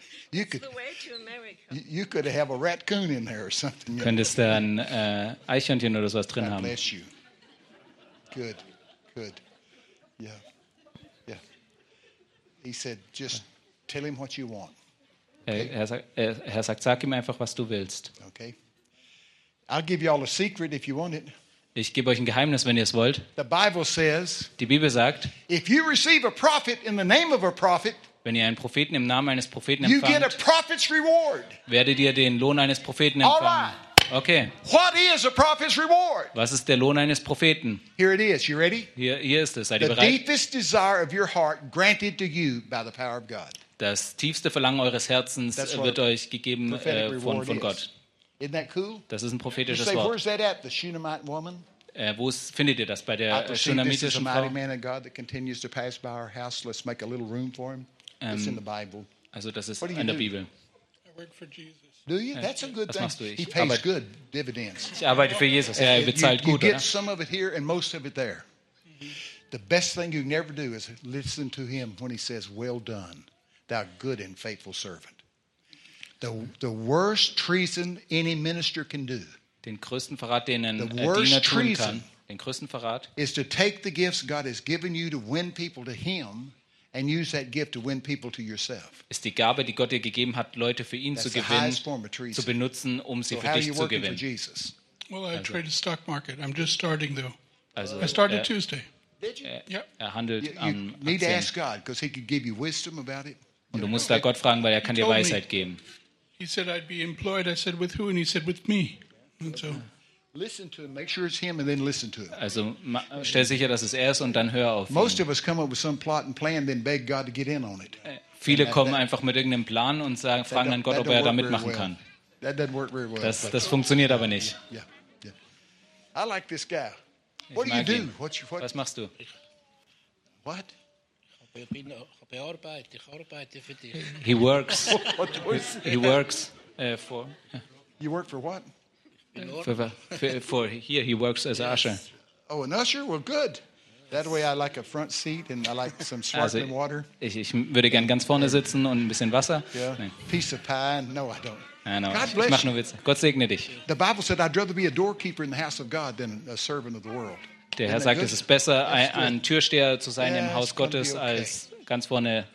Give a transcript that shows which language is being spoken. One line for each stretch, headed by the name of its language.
English: You could have a raccoon in there or something.
German: Könntest du ein Eichhörnchen oder sowas drin haben.
English: God bless you. Good, good. Yeah. He said, "Just tell him what you want." Okay?
German: Er sagt, sag ihm einfach, was du willst.
English: Okay. I'll give you all a secret if you want it.
German: Ich gebe euch ein Geheimnis, wenn ihr es wollt.
English: The Bible says.
German: Die Bibel sagt.
English: If you receive a prophet in the name of a prophet.
German: Wenn ihr einen Propheten im Namen eines Propheten empfangt.
English: You get a prophet's reward.
German: Werdet ihr den Lohn eines Propheten empfangen.
English: All right. Okay. What is a prophet's reward?
German: Was ist der Lohn eines Propheten?
English: Here it is. You ready?
German: Hier ist es. Seid
English: the
German: ihr bereit?
English: The deepest desire of your heart granted to you by the power of God.
German: Das tiefste Verlangen eures Herzens wird euch gegeben von Gott.
English: Isn't that cool?
German: Das ist ein prophetisches Wort.
English: Where's that at? The Shunammite woman.
German: Wo findet ihr das bei der Shunammitischen Frau?
English: This is a mighty man of God that continues to pass by our house. Let's make a little room for him. It's in the Bible.
German: Also das ist in der Bibel.
English: I work for Jesus. Do you? That's a good
German: das
English: thing.
German: Machst du,
English: he pays arbeite, good dividends.
German: Ich arbeite für Jesus. Er bezahlt
English: you, you
German: gut,
English: get
German: oder?
English: Some of it here and most of it there. The best thing you can ever do is listen to him when he says, "Well done, thou good and faithful servant." The worst treason any minister can do.
German: Den größten Verrat, den ein Diener tun kann. Den größten Verrat.
English: Is to take the gifts God has given you to win people to Him. And use that gift to win people to yourself.
German: Ist die Gabe, die Gott dir gegeben hat, Leute für ihn zu gewinnen, zu benutzen, um sie für dich zu gewinnen.
English: Well, I trade the stock market. I'm just starting though.
German: Also,
English: I started Tuesday. Did you?
German: Er handelt
English: you need to ask God, because He could give you wisdom about it.
German: Und du musst da Gott fragen, weil er kann dir Weisheit geben.
English: He said I'd be employed. I said with who? And he said with me. And so. Listen to him. Make sure it's him, and then listen to him.
German: Also, stell sicher, dass es ist, und dann hör auf ihn.
English: Most of us come up with some plot and plan, then beg God to get in on it.
German: Viele kommen einfach mit irgendeinem Plan und sagen, fragen dann Gott, ob er da mitmachen kann.
English: That doesn't work very well.
German: Das funktioniert aber nicht.
English: Yeah. I like this guy. What do you do?
German: Was machst du?
English: What?
German: Ich arbeite für dich.
English: He works. He works for. You work for what? For here he works as an usher. Oh, an usher? Well, good. That way I like a front seat and I like some sparkling water.
German: Ich würde gern ganz vorne sitzen und ein bisschen Wasser.
English: Yeah. Piece of pie? No, I don't. God bless
German: ich mache nur Witze. Gott segne dich.
English: The Bible said I'd rather be a doorkeeper in the house of God than a servant of the world.
German: Der Herr sagt, es ist besser, ein Türsteher zu sein im Haus Gottes als ganz vorne.